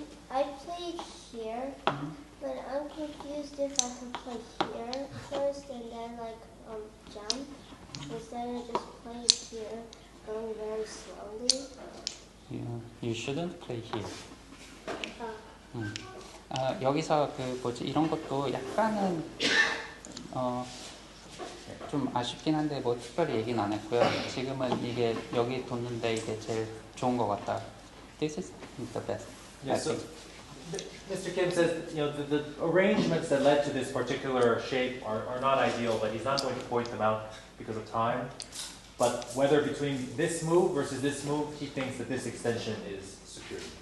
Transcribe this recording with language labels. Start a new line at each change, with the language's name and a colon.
English: I played here, but I'm confused if I can play here first and then jump, instead of just playing here, going very slowly. You shouldn't play here. Uh,
Korean: 여기서 그 뭐지 이런 것도 약간은 좀 아쉽긴 한데 뭐 특별히 얘기는 안 했고요. 지금은 이게 여기 뒀는데 이게 제일 좋은 것 같다.
English: This is the best. Yeah, I so think. Mr. Kim says, the arrangements that led to this particular shape are not ideal, but he's not going to point them out because of time. But whether between this move versus this move, he thinks that this extension is secure.